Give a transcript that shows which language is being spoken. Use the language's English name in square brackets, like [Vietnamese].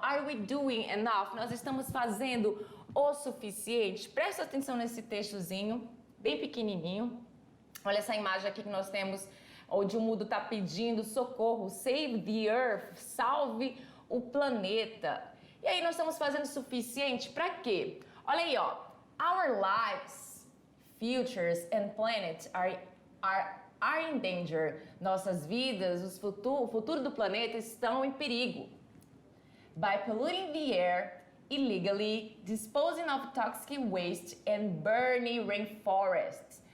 [English] Are we doing enough? [Portuguese] Nós estamos fazendo o suficiente? Presta atenção nesse textozinho, bem pequenininho. Olha essa imagem aqui que nós temos, onde o mundo está pedindo socorro, [English] save the earth, [Portuguese] salve o planeta. E aí nós estamos fazendo o suficiente para quê? Olha aí, ó. [English] Our lives, futures and planet are in danger. [Portuguese] Nossas vidas, o futuro do planeta estão em perigo. [English] By polluting the air illegally, disposing of toxic waste and burning rainforests.